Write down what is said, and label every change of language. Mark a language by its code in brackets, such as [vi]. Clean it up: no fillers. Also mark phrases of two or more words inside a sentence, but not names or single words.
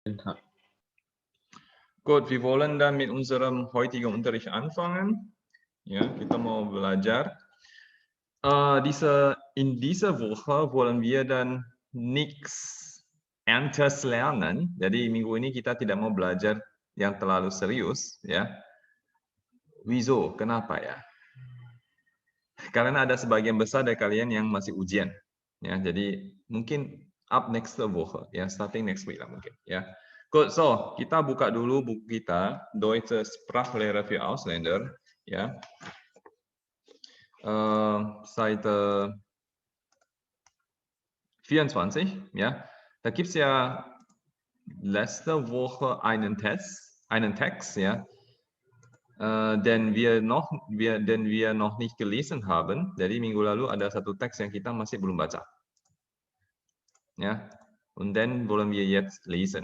[de] Gut, wir wollen dann mit unserem heutigen Unterricht anfangen. Ja, [id] kita mau belajar. [de] In dieser Woche wollen wir dann nichts Erntes lernen. [id] Jadi minggu ini kita tidak mau belajar yang terlalu serius, ya. Wieso? Kenapa ya? Karena ada sebagian besar dari kalian yang masih ujian, ya. Jadi mungkin [en] up next [id] Woche, ya, [en] starting next week [id] lah mungkin, ya. [en] Good, so [id] kita buka dulu buku kita, Deutsche Sprachlehre für Ausländer, ya. [de] Seite 24, ja. Da gibt es ja letzte Woche einen Text, ja, den wir noch nicht gelesen haben. [id] Jadi minggu lalu ada satu teks yang kita masih belum baca. [de] Ja, und den wollen wir jetzt lesen.